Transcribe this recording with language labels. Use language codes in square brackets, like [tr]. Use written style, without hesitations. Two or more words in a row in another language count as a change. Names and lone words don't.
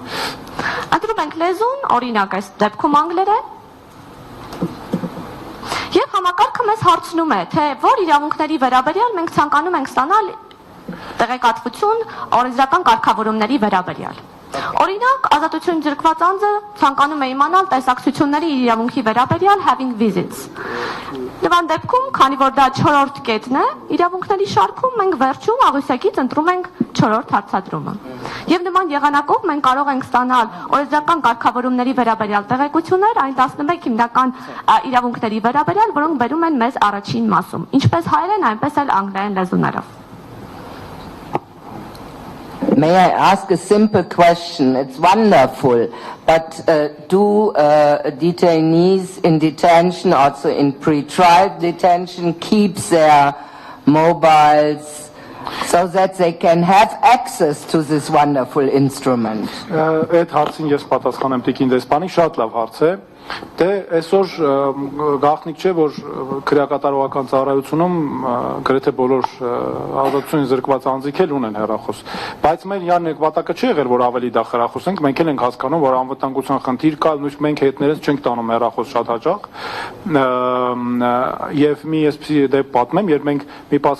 [hy] Ընտրում ենք լեզուն, օրինակ այս դեպքում անգլերեն։ Եվ համակարգը մեզ հարցնում է, թե որ իրավունքների վերաբերյալ մենք ցանկանում ենք ստանալ տեղեկատվություն օրենսդրական կարգավորումների վերաբերյալ։ Օրինակ, ազատությունից զրկված անձը ցանկանում է իմանալ տեսակցությունների իրավունքի վերաբերյալ having visits։ Նման դեպքում, քանի որ դա 4-րդ կետն է, իրավունքների շարքում մենք վերջում աղյուսակից ընտրում ենք 4-րդ հարցադրումը։ Եվ նման եղանակով մենք կարող ենք ստանալ օրենսդրական կարգավորումների վերաբերյալ տեղեկություններ այն 11 հիմնական իրավունքների վերաբերյալ, որոնք բերում են մեզ առաջին մասում, ինչպես հայերեն, այնպես էլ անգլերեն լեզուներով։ [en] May I ask a simple question? It's wonderful, but do detainees in detention, also in pre-trial detention, keep their mobiles so that they can have access to this wonderful instrument? [hy] Այդ հարցին ես պատասխանեմ Տիկին դեսպանի, շատ լավ հարց է։ Դե այսօր գաղտնիք չէ, որ քրեակատարողական ծառայությունում գրեթե բոլոր ազատությունից զրկված անձիկ էլ ունեն հեռախոս, բայց մեր յան նպատակը չի եղել, որ ավելի դա խրախուսենք, մենք էլ ենք հասկանում, որ անվտանգության խնդիր կա, նույնիսկ մենք հետներս չենք տանում հեռախոս շատ հաճախ, եւ մի էսպիսի դեպք պատմեմ, երբ մենք մի պահ